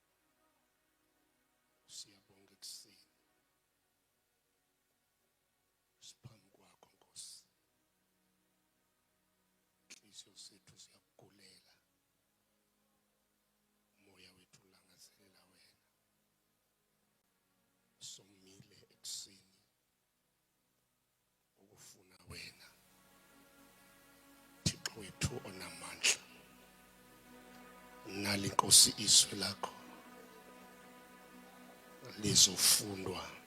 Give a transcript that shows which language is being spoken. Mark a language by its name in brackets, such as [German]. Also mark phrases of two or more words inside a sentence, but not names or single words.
[Zulu] Siyabonga ekuseni siphambi kwakho Nkosi, inhliziyo zethu ziyakugulela, umoya wethu ulangazelela wena. Somile ekuseni ukufuna wena, Thixo wethu onamandla. Nali Nkosi izwi lakho lizofundwa